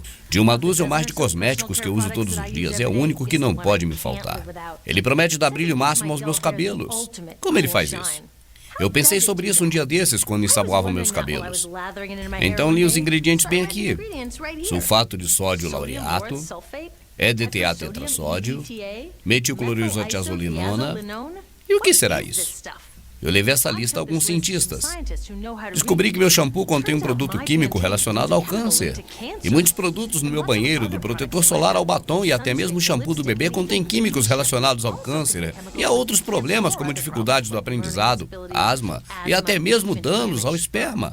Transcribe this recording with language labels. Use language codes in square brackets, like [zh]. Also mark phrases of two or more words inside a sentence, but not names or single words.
[pt] De uma dúzia ou mais de cosméticos que eu uso todos os dias, é o único que não pode me faltar. Ele promete dar brilho máximo aos meus cabelos. Como ele faz isso? Eu pensei sobre isso um dia desses, quando ensaboava meus cabelos. Então li os ingredientes bem aqui. Sulfato de sódio laureato, EDTA tetrassódio, metilclorisotiazolinona. E o que será isso? Eu levei essa lista a alguns cientistas. Descobri que meu shampoo contém um produto químico relacionado ao câncer. E muitos produtos no meu banheiro, do protetor solar ao batom e até mesmo o shampoo do bebê, contém químicos relacionados ao câncer e a outros problemas como dificuldades do aprendizado, asma e até mesmo danos ao esperma.